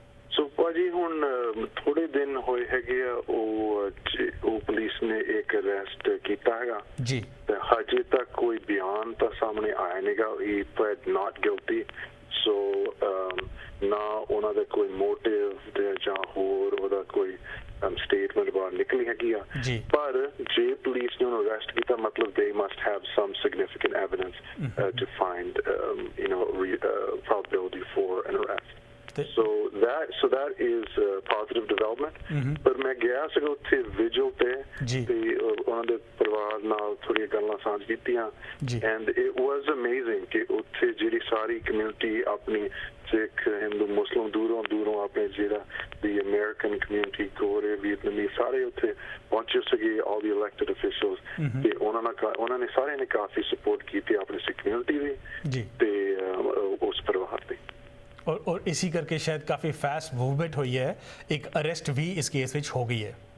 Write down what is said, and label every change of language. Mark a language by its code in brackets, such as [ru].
[pa] ਸੋ ਭਾਜੀ ਹੁਣ ਥੋੜੇ ਦਿਨ ਹੋਏ ਹੈਗੇ ਆ, ਉਹ ਪੁਲਿਸ ਨੇ ਇੱਕ ਅਰੈਸਟ ਕੀਤਾ ਹੈਗਾ ਜੀ, ਤੇ ਹਜੇ ਤੱਕ ਕੋਈ ਬਿਆਨ ਤਾਂ ਸਾਹਮਣੇ ਆਇਆ ਨਹੀਂਗਾ। [en] he pleaded not guilty, [pa] ਸੋ ਨਾ ਉਹਨਾਂ ਦਾ ਕੋਈ ਮੋਟਿਵ ਤੇ ਜਾਂ ਹੋਰ ਉਹਦਾ ਕੋਈ ਸਟੇਟਮੈਂਟ ਬਾਹਰ ਨਿਕਲੀ ਹੈਗੀ ਆ। ਪਰ ਜੇ ਪੁਲਿਸ ਨੇ ਉਹਨੂੰ ਅਰੈਸਟ ਕੀਤਾ, ਮਤਲਬ [en] they must have some significant evidence to find probability for an arrest. So that is a positive development. [pa] ਪਰ ਮੈਂ ਗਿਆ ਸੀਗਾ ਉੱਥੇ ਵਿਜਲ ਤੇ ਉਹਨਾਂ ਦੇ ਪਰਿਵਾਰ ਨਾਲ ਥੋੜੀਆਂ ਗੱਲਾਂ ਸਾਂਝ ਕੀਤੀਆਂ, [en] and it was amazing [pa] ਕਿ ਉੱਥੇ ਜਿਹੜੀ ਸਾਰੀ ਕਮਿਊਨਿਟੀ ਆਪਣੀ ਸਿੱਖ, ਹਿੰਦੂ, ਮੁਸਲਿਮ ਦੂਰੋਂ ਆਪਣੇ ਜਿਹੜਾ ਦੀ ਅਮਰੀਕਨ ਕਮਿਊਨਿਟੀ, ਗੋਰੇ, ਵੀਅਤਨਾਮੀ ਸਾਰੇ ਉੱਥੇ ਪਹੁੰਚੇ ਸੀਗੇ, [en] all the elected officials, [pa] ਤੇ ਉਹਨਾਂ ਨੇ ਸਾਰਿਆਂ ਨੇ ਕਾਫੀ ਸਪੋਰਟ ਕੀਤੀ ਆਪਣੀ ਸਿੱਖ ਕਮਿਊਨਿਟੀ ਦੀ ਤੇ ਉਸ ਪਰਿਵਾਰ ਦੀ। [hi] और इसी करके शायद काफ़ी फास्ट मूवमेंट हुई है, एक अरेस्ट भी इस केस में हो गई है।